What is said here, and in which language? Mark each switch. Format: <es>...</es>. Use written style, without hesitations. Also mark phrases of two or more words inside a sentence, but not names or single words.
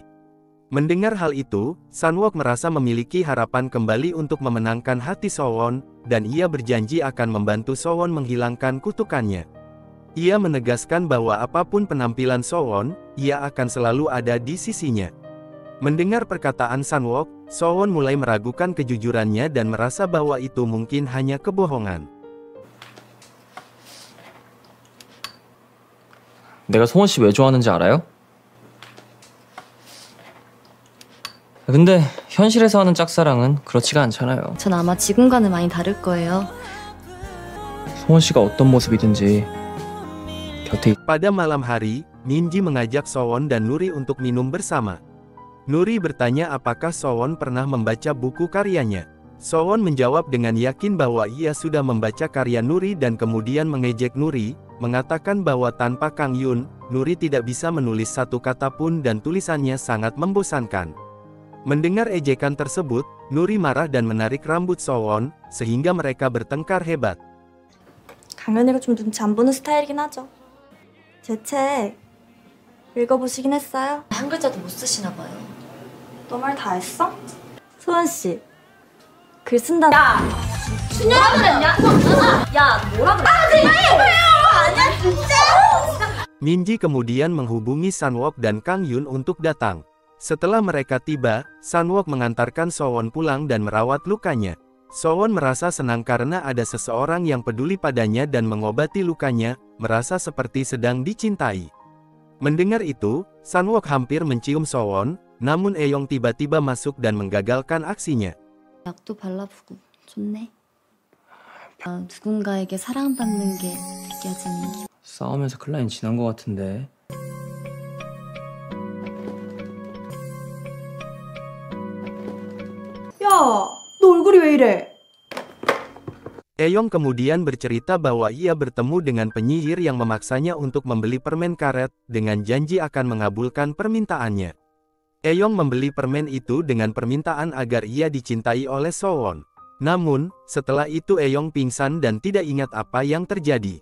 <id>Mendengar hal itu, Sunwook merasa memiliki harapan kembali untuk memenangkan hati Sowon, dan ia berjanji akan membantu Sowon menghilangkan kutukannya. Ia menegaskan bahwa apapun penampilan Sowon, ia akan selalu ada di sisinya. Mendengar perkataan Sunwook, Sowon mulai meragukan kejujurannya dan merasa bahwa itu mungkin hanya kebohongan.</id> <ko>내가 성원 씨 왜 좋아하는지 알아요? 근데 현실에서 하는 짝사랑은 그렇지가 않잖아요. 전 아마 지금과는 많이 다를 거예요. 성원 씨가 어떤 모습이든지 곁에</ko> <id>Pada malam hari, Minji mengajak Sowon dan Nuri untuk minum bersama. Nuri bertanya apakah Sowon pernah membaca buku karyanya. Sowon menjawab dengan yakin bahwa ia sudah membaca karya Nuri dan kemudian mengejek Nuri, mengatakan bahwa tanpa Kang Yun, Nuri tidak bisa menulis satu kata pun dan tulisannya sangat membosankan. Mendengar ejekan tersebut, Nuri marah dan menarik rambut Sowon, sehingga mereka bertengkar hebat.</id> <ko>강연이가 좀 눈치 안 보는 스타일이긴 하죠. 제 책 읽어보시긴 했어요? 한 글자도 못 쓰시나 봐요. 너 말 다 했어? 소원 씨, 글 쓴다.</ko> <id>Minji kemudian menghubungi Sunwook dan Kang Yun untuk datang. Setelah mereka tiba, Sunwook mengantarkan Sowon pulang dan merawat lukanya. Sowon merasa senang karena ada seseorang yang peduli padanya dan mengobati lukanya, merasa seperti sedang dicintai. Mendengar itu, Sunwook hampir mencium Sowon, namun Eong tiba-tiba masuk dan menggagalkan aksinya.</id> <ko>약도 발라보고 좋네. 누군가에게 사랑받는 게 느껴지는 기분. 싸우면서 클라인 지난 것 같은데. 야, 너 얼굴이 왜 이래?</ko> <id>Eong kemudian bercerita bahwa ia bertemu dengan penyihir yang memaksanya untuk membeli permen karet, dengan janji akan mengabulkan permintaannya. Eong membeli permen itu dengan permintaan agar ia dicintai oleh Sowon. Namun, setelah itu Eong pingsan dan tidak ingat apa yang terjadi.</id>